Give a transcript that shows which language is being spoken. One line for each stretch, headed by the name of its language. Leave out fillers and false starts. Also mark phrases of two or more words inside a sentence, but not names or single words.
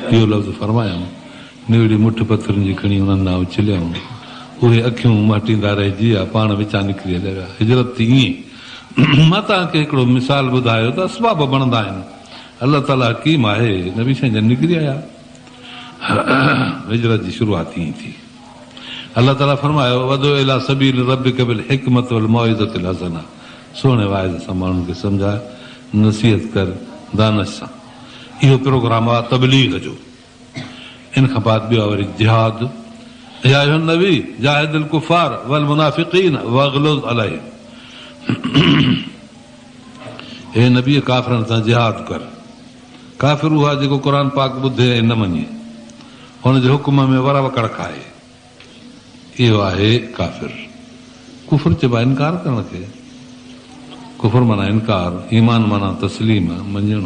Sindhi: इहो लफ़्ज़ फरमायूं निवड़ी मुठ पथरनि जी खणी उन्हनि ना उछलियऊं, उहे अखियूं मटींदा रहिजी विया, पाण विचां निकिरी हलिया। हिजरत थी ईअं। मां तव्हांखे हिकिड़ो मिसाल ॿुधायो त असबाब बणंदा आहिनि, अलाह ताला हकीम आहे। नबी साईं जन निकिरी आया, हिजरत जी शुरूआत ईअं थी। अलाह ताला फरमायो
Arabic: ادع إلى سبيل ربك بالحكمة والموعظة الحسنة,
Sindhi: सुहिणे वाइद सां माण्हुनि खे सम्झाए, नसीहत कर दानश सां। इहो प्रोग्राम आहे तबलीग जो। इन खां बाद ॿियो आहे वरी जिहाद।
Arabic: يا أيها النبي جاهد الكفار والمنافقين واغلظ عليهم,
Sindhi: हे नबी काफ़िरनि सां जिहाद कर। काफ़िर उहा जेको क़ुर पाक ॿुधे ऐं न मञे, हुनजे हुकुम में वर वकड़ खाए, इहो आहे काफ़िर। कुफर चइबो आहे इनकार करण खे। कुफर माना इनकार, ईमान माना तस्लीम, मञणो।